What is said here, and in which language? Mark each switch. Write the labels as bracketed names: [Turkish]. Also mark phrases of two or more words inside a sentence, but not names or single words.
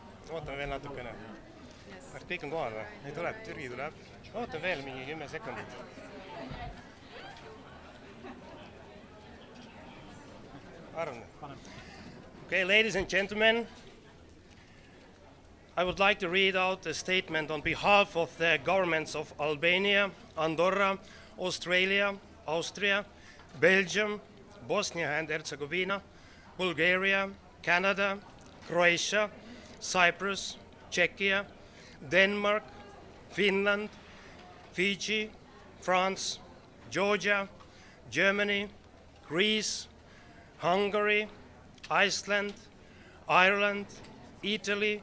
[Estonian] ootame veel natukene. Kas kõik on kohal või? Ei tuleb, Türgi tuleb. Ootame veel mingi 10 sekundit. Arvan. [English] Okay, ladies and gentlemen, I would like to read out a statement on behalf of the governments of Albania, Andorra, Australia, Austria, Belgium, Bosnia and Herzegovina, Bulgaria, Canada, Croatia, Cyprus, Czechia, Denmark, Finland, Fiji, France, Georgia, Germany, Greece, Hungary, Iceland, Ireland, Italy,